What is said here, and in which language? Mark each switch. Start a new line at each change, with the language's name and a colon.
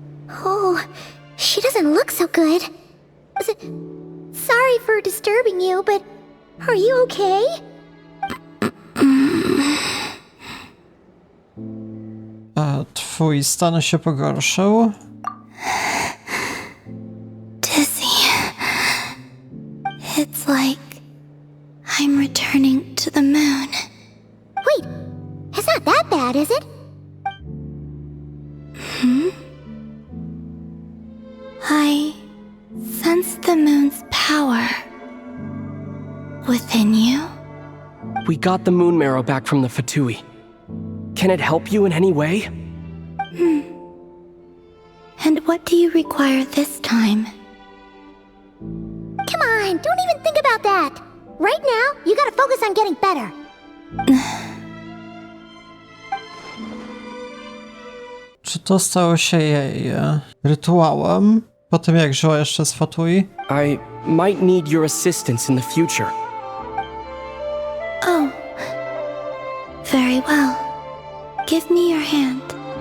English: Oh, she doesn't look so good. Sorry for disturbing you, but are you okay?
Polish: A twój stan się pogorszył?
English: Dizzy. It's like I'm returning to the moon. Wait, it's not that bad, is it? I sense the moon's power within you. We got the moon marrow back from the Fatui. Can it help you in any way? And what do you require this time? Come on, don't even think about that. Right now, you gotta focus on getting better.
Polish: Czy to stało się jej rytuałem? Po tym jak żyła jeszcze z Fatui?
English: I might need your assistance in the future. Oh. Very well. Give me your hand.